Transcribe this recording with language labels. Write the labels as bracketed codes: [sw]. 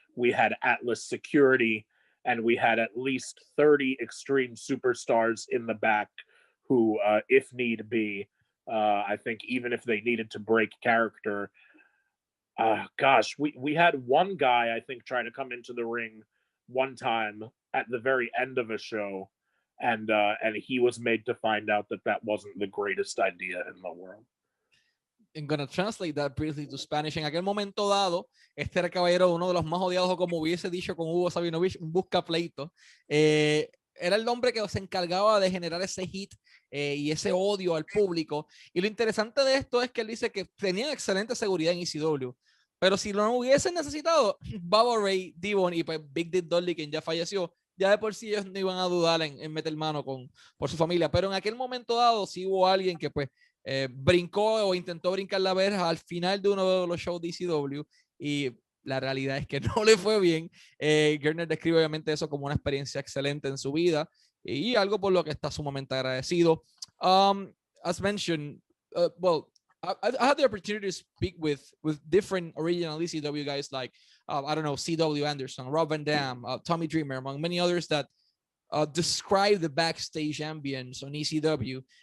[en] We had Atlas security, and we had at least 30 extreme superstars in the back who, if need be, I think even if they needed to break character, gosh, we had one guy, I think, try to come into the ring one time at the very end of a show, and he was made to find out that that wasn't the greatest idea in the world. I'm going to translate that briefly to Spanish. [es] En aquel momento dado, este era el caballero, uno de los más odiados, o como hubiese dicho con Hugo Sabinovich, un buscapleito. Era el hombre que se encargaba de generar ese hit y ese odio al público. Y lo interesante de esto es que él dice que tenían excelente seguridad en ECW, pero si lo hubiesen necesitado, Bubba Ray, Devon y pues Big Dick Dudley, quien ya falleció, ya de por sí ellos no iban a dudar en meter mano por su familia. Pero en aquel momento dado sí hubo alguien que pues brincó o intentó brincar la verja al final de uno de los shows de ECW, y la realidad es que no le fue bien. Gertner describe obviamente eso como una experiencia excelente en su vida y algo por lo que está sumamente agradecido. [en] As mentioned, well, I had the opportunity to speak with different original ECW guys like, I don't know, C.W. Anderson, Rob Van Dam, Tommy Dreamer, among many others that describe the backstage ambience on ECW.